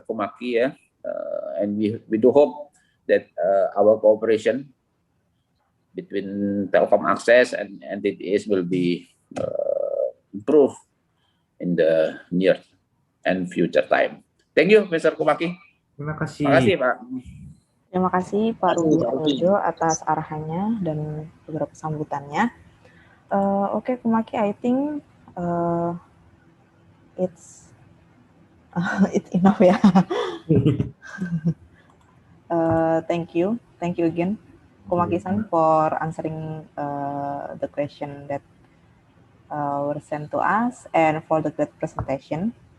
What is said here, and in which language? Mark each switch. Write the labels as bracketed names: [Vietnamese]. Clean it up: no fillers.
[English] Kumaki, ya, and we do hope that our cooperation between Telkom Access and FTTH will be improved in the near and future time. Thank you, Mr. Kumaki. [Indonesian] Terima kasih. Terima kasih, Pak. Terima kasih Pak Rudy Hartojo atas arahannya dan beberapa sambutannya. [English] Oke, Kumaki, I think it's enough ya. Thank you again, Kumaki-san, for answering the question that were sent to us and for the great presentation.